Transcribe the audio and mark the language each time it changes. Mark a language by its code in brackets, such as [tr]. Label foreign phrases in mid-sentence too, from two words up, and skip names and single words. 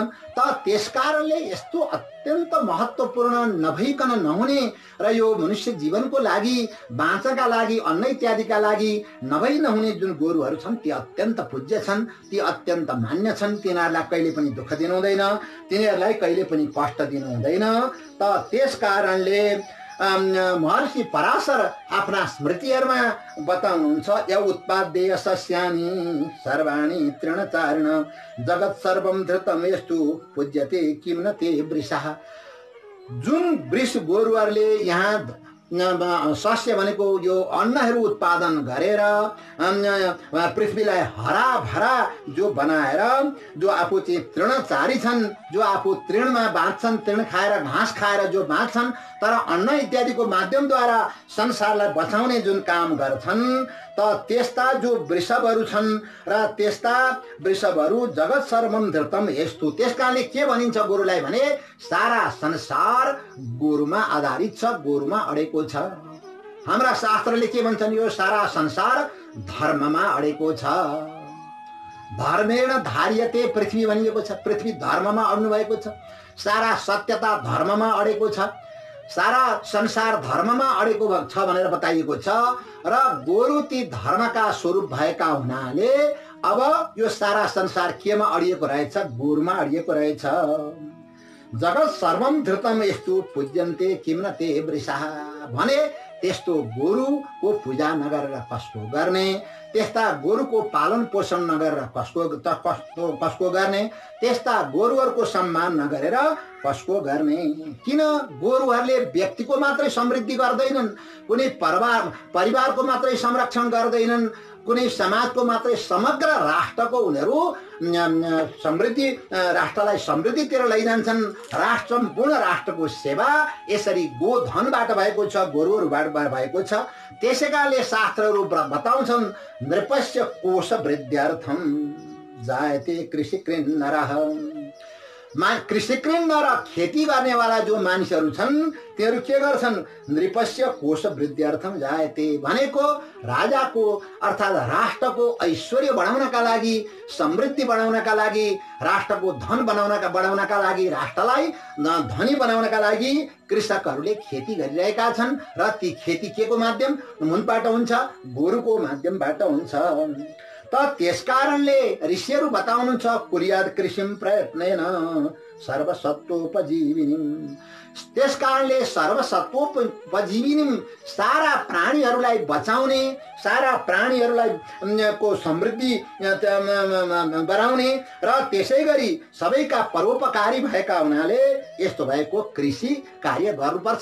[ne] त त्यसकारणले यस्तो अत्यन्त महत्त्वपूर्ण नभइकन नहुने र यो मनुष्य जीवनको लागि, बाँच्नका लागि, अन्न इत्यादिका लागि नभई नहुने जुन गोरुहरू छन् ती अत्यन्त पूज्य छन्, ती अत्यन्त मान्य छन्। तिनीहरूलाई कहिले पनि दुःख दिनु हुँदैन, तिनीहरूलाई कहिले पनि कष्ट दिनु हुँदैन। त त्यस कारणले महर्षि पराशर आफ्ना स्मृतिहरूमा बताउनुहुन्छ, [sa] य उत्पाद्य सस्यानि सर्वाणि तृणचारिण जगत सर्वम धृतम यस्तु पूज्यते किम न ते वृषः। [ne] जुन वृष गोरुहरूले यहाँ सस्य भनेको यो अन्नहरू उत्पादन गरेर पृथ्वीलाई हराभरा जो बनाएर, जो आफू चाहिँ तृणचारी छन्, जो आफू तृणमा बाँच्छन्, तृण खाएर घाँस खाएर जो बाँच्छन्, तर अन्न इत्यादिको माध्यमद्वारा संसारलाई बचाउने जुन काम गर्छन्, त त्यस्ता जो वृषभहरू छन् र त्यस्ता वृषभहरू [sa] जगत सर्वम धृतम यस्तु। [ne] त्यसकारणले के भनिन्छ गोरुलाई भने सारा संसार गोरुमा आधारित छ, गोरुमा अडेको छ। हाम्रा शास्त्रले के भन्छन्, यो सारा संसार धर्ममा अडेको छ। [sa] धर्मेण धार्यते पृथ्वी [ne] भनिएको छ, पृथ्वी धर्ममा अड्नु भएको छ। सारा सत्यता धर्ममा अडेको छ, सारा संसार धर्ममा अडेको छ भनेर बताइएको छ। र गोरु ती धर्मका स्वरूप भएका हुनाले अब यो सारा संसार केमा अडिएको रहेछ, गोरुमा अडिएको रहेछ। [sa] जगत सर्वम धृतम यस्तु पूज्यन्ते किम न ते वृषः [ne] भने त्यस्तो गोरुको पूजा नगरेर कसको गर्ने, त्यस्ता गोरुको पालन पोषण नगरेर कसको गर्ने, त्यस्ता गोरुहरूको सम्मान नगरेर कसको गर्ने। किन गोरुहरूले व्यक्तिको मात्रै समृद्धि गर्दैनन्, कुनै परिवारको मात्रै संरक्षण गर्दैनन्, कुनै समाजको मात्रै, समग्र राष्ट्रको उनीहरू समृद्धि, राष्ट्रलाई समृद्धितिर लैजान्छन्। राष्ट्र, सम्पूर्ण राष्ट्रको सेवा यसरी गोधनबाट भएको छ, गोरुहरूबाट भएको छ। त्यसै कारणले शास्त्रहरू बताउँछन्, [sa] नृपस्य कोश वृद्ध्यर्थम जायते कृषिकृन् नरः। कृषिकृन् नर, [ne] खेती गर्नेवाला जो मानिसहरू छन् तिनीहरू के गर्छन्, [sa] नृपस्य कोश वृद्ध्यर्थम जायते [ne] भनेको राजाको अर्थात् राष्ट्रको ऐश्वर्य बढाउनका लागि, समृद्धि बढाउनका लागि, राष्ट्रको धन बढाउनका लागि, राष्ट्रलाई धनी बनाउनका लागि कृषकहरूले खेती गरिरहेका छन्। र ती खेती के को माध्यम हुनबाट हुन्छ, गोरुको माध्यमबाट हुन्छ। त त्यसकारणले ऋषिहरू बताउनुहुन्छ, [sa] कुर्याद कृषिम प्रयत्नेन सर्वसत्वोपजीविनीम। [ne] त्यसकारणले सर्वसत्वोपजीविनीम, सारा प्राणीहरूलाई बचाउने, सारा प्राणीहरूलाई को समृद्धि बढाउने र त्यसै गरी सबैका परोपकारी भएका हुनाले यस्तो भएको कृषि कार्य गर्नुपर्छ।